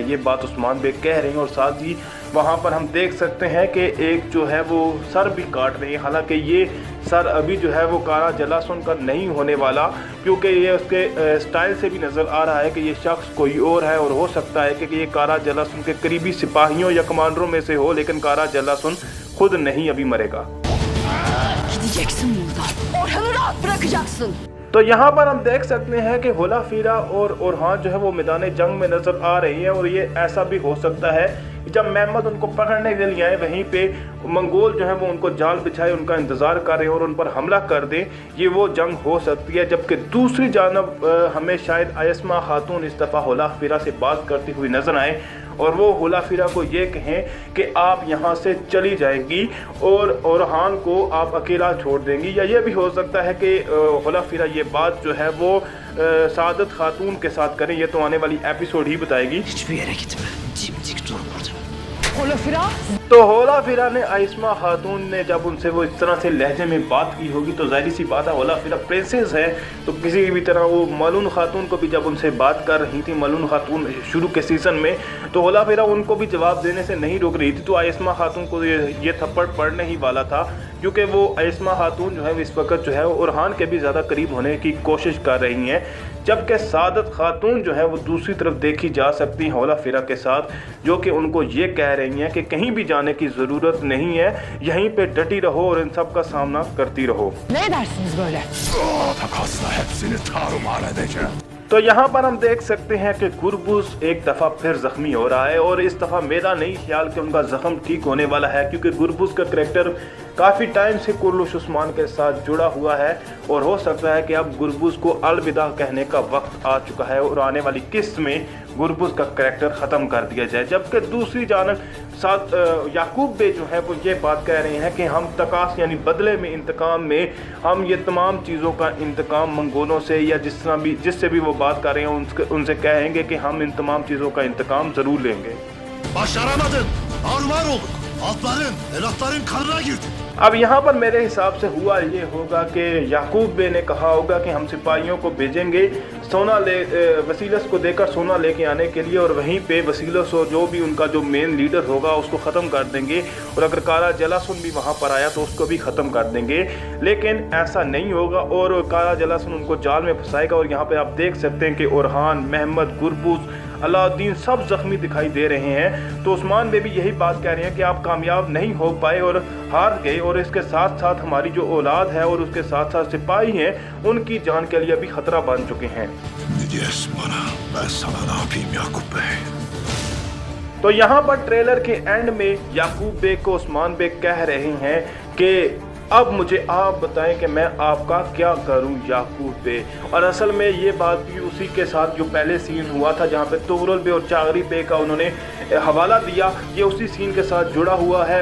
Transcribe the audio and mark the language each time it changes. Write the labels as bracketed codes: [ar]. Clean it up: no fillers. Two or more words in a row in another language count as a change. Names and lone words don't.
[hi] ये बात उस्मान बे कह रहे हैं। और साथ ही वहाँ पर हम देख सकते हैं कि एक जो है वो सर भी काट रहे हैं। हालांकि ये सर अभी जो है वो कारा जलासन का नहीं होने वाला, क्योंकि ये उसके स्टाइल से भी नज़र आ रहा है कि ये शख्स कोई और है। और हो सकता है कि ये कारा जलासन के करीबी सिपाहियों या कमांडरों में से हो, लेकिन कारा जलासन खुद नहीं अभी मरेगा। [tr] Gideceksin buradan. Orhan'ı rahat bırakacaksın. [hi] तो यहाँ पर हम देख सकते हैं कि होला फिरा और ओरहान जो है वो मैदान जंग में नज़र आ रही है। और ये ऐसा भी हो सकता है जब महमद उनको पकड़ने के लिए आए, वहीं पे मंगोल जो है वो उनको जाल बिछाए उनका इंतज़ार कर रहे हैं और उन पर हमला कर दें, ये वो जंग हो सकती है। जबकि दूसरी जानब हमें शायद आयस्मा खातून इस दफ़ा होलाफिरा से बात करती हुई नज़र आए और वो होलाफिरा को ये कहें कि आप यहाँ से चली जाएंगी और ओरहान को आप अकेला छोड़ देंगी, या ये भी हो सकता है कि होलाफिरा ये बात जो है वो सादत खातून के साथ करें। ये तो आने वाली एपिसोड ही बताएगी। [tr] Hiçbir yere gitme. Dimdik dur burada. [hi] तो होलाफिरा ने आयस्मा खातून ने जब उनसे वो इस तरह से लहजे में बात की होगी तो जाहिर सी बात है होलाफिरा प्रिंसेस है, तो किसी भी तरह वो मलून खातून को भी जब उनसे बात कर रही थी मलून खातून शुरू के सीज़न में, तो होलाफिरा उनको भी जवाब देने से नहीं रोक रही थी। तो आयस्मा खातून को ये थप्पड़ पड़ने ही वाला था, क्योंकि वो आयस्मा खातून जो है इस वक्त जो है ओरहान के भी ज़्यादा करीब होने की कोशिश कर रही हैं। जबकि सादत खातून जो है वो दूसरी तरफ देखी जा सकती है होलाफिरा के साथ, जो कि उनको ये कह रही हैं कि कहीं भी जाने की ज़रूरत नहीं है, यहीं पे डटी रहो और इन सब का सामना करती रहो। [tr] Ne edersiniz böyle? Takasla hepsini tarumar edeceğim. [hi] तो यहाँ पर हम देख सकते हैं कि गुरबुज एक दफ़ा फिर ज़ख्मी हो रहा है और इस दफ़ा मेरा नहीं ख्याल कि उनका ज़ख्म ठीक होने वाला है, क्योंकि गुरबुज का करैक्टर काफ़ी टाइम से कुर्लुश उस्मान के साथ जुड़ा हुआ है और हो सकता है कि अब गुरबुज को अलविदा कहने का वक्त आ चुका है और आने वाली किस्त में गुरबुज का करैक्टर ख़त्म कर दिया जाए। जबकि दूसरी जानब साथ याकूब बे जो है वो ये बात कह रहे हैं कि हम तकास यानी बदले में इंतकाम में हम ये तमाम चीज़ों का इंतकाम मंगोलों से या जिससे भी वो बात कर रहे हैं उनसे कहेंगे कि हम इन तमाम चीज़ों का इंतकाम ज़रूर लेंगे। [tr] Başaramadın. Armağan olduk. Altların, evlatların kanına girdi. [hi] अब यहाँ पर मेरे हिसाब से हुआ ये होगा कि याकूब बे ने कहा होगा कि हम सिपाहियों को भेजेंगे सोना वसीलस को देकर सोना लेके आने के लिए, और वहीं पे वसीलस और जो भी उनका जो [en] main leader [hi] होगा उसको ख़त्म कर देंगे, और अगर काला जलासुन भी वहाँ पर आया तो उसको भी ख़त्म कर देंगे। लेकिन ऐसा नहीं होगा और काला जलासुन उनको जाल में फंसाएगा। और यहाँ पे आप देख सकते हैं कि ओरहान, महमद, गुरबुज, अलाउद्दीन सब जख्मी दिखाई दे रहे हैं। तो उस्मान बे भी यही बात कह रहे हैं कि आप कामयाब नहीं हो पाए और हार गए, और इसके साथ साथ हमारी जो औलाद है और उसके साथ साथ सिपाही हैं उनकी जान के लिए भी खतरा बन चुके हैं। [tr] Ne diyorsun bana? Ben sana ne yapayım Yakup Bey? [hi] तो यहाँ पर ट्रेलर के एंड में याकूब बे को उस्मान बे कह रहे हैं कि अब मुझे आप बताएं कि मैं आपका क्या करूं याकूब बे। और असल में ये बात भी उसी के साथ जो पहले सीन हुआ था जहाँ पे तुगरुल बे और चागरी बे का उन्होंने हवाला दिया, ये उसी सीन के साथ जुड़ा हुआ है।